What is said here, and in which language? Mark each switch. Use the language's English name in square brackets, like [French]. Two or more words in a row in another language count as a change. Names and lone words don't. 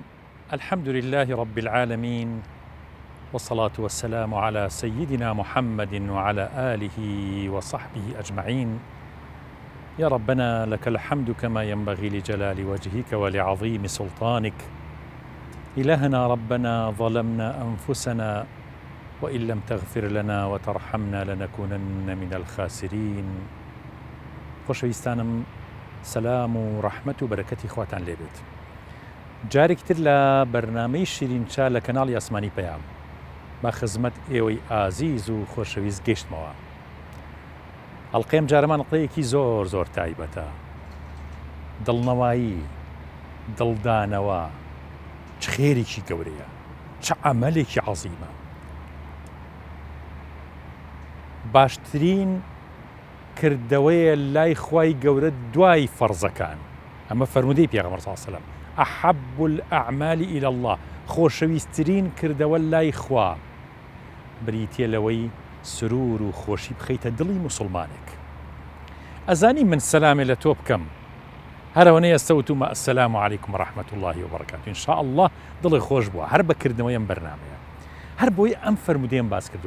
[Arabic] الحمد لله رب العالمين، والصلاة والسلام على سيدنا محمد وعلى آله وصحبه أجمعين. يا ربنا لك الحمد كما ينبغي لجلال وجهك ولعظيم سلطانك. إلهنا ربنا ظلمنا أنفسنا وإن لم تغفر لنا وترحمنا لنكونن من الخاسرين. [Central Kurdish] خۆشەویستانم، سەلام و ڕەحمەت و بەرەکەتی خواتان لێبێت. جارێکتر لە بەرنامەی شیرینچا لە کەناڵی ئاسمانی پەیام با خزمەت ئێوەی ئازیز و خۆشەویست گەیشتمەوە. ئەڵقەیەم جارەمان ئەڵقەیەکی زۆر تایبەتە. دڵنەوایی، دڵدانەوە چ خێرێکی گەورەیە، چ عەمەلێکی عەزیمە. باشترین کردەوەیە لای خوای گەورە دوای فەرزەکان. ئەمە فەرمودەی پێغەمبەر [Arabic] صلی الله علیه و سلم، ئەحەب الأعمال إلى الله، [Central Kurdish] خۆشەویستترین کردەوە لای خوا بریتیە لەوەی سرور و خۆشی بخەیتە دڵی موسڵمانێک. ئەزانی من سەلامێ لە تۆ بکەم، هەرەوەنەی ئەستەوتومە [Arabic] ئەسەلام عەلەیکم ورحمەة الله وبرکاته. ئینشاء الله [Central Kurdish] دڵی خۆش بووە هەر بەکردنەوەی ئەم بەرنامەیە، هەر بۆی ئەم فەرمودەیەم باس کردووە.